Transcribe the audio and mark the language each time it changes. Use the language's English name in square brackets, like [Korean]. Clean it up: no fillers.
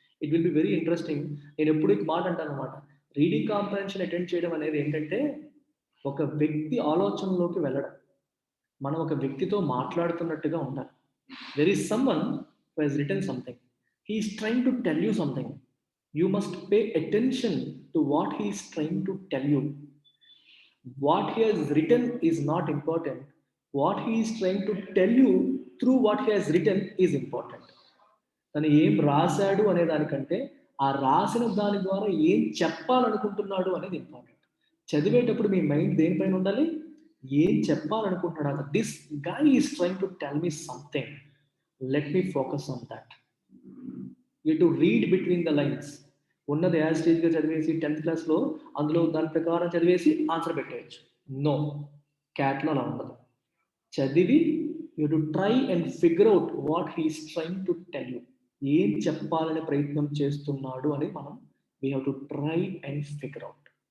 [English] It will be very interesting. [Telugu] నేను ఎప్పుడు ఈ మాట అంటాను అనమాట, రీడింగ్ కాంప్రహెన్షన్ అటెండ్ చేయడం అనేది ఏంటంటే ఒక వ్యక్తి ఆలోచనలోకి వెళ్ళడం, మనం ఒక వ్యక్తితో మాట్లాడుతున్నట్టుగా ఉండాలి. [English] There is someone who has written something, he is trying to tell you సంథింగ్. You must pay attention to what he is trying to tell you. What he has written is not important. What he is trying to tell you through what he has written is important. [Telugu] తను ఏం రాశాడు అనే దానికంటే ఆ రాసిన దాని ద్వారా ఏం చెప్పాలనుకుంటున్నాడు అనేది ఇంపార్టెంట్. చదివేటప్పుడు మీ మైండ్ దేనిపైన ఉండాలి, ఏం చెప్పాలనుకుంటున్నాడు, [English] This guy is trying to tell me something, let me focus on that. You have to read between the lines. [Telugu] ఉన్నది యాజ్ స్టేజ్గా చదివేసి 10th క్లాస్లో అందులో దాని ప్రకారం చదివేసి ఆన్సర్ పెట్టేయచ్చు. నో, క్యాట్లో అలా ఉండదు. చదివి [English] you to try and figure out what he's trying to tell you, [Telugu] ఏం చెప్పాలనే ప్రయత్నం చేస్తున్నాడు అని మనం [English] We have to try and figure out.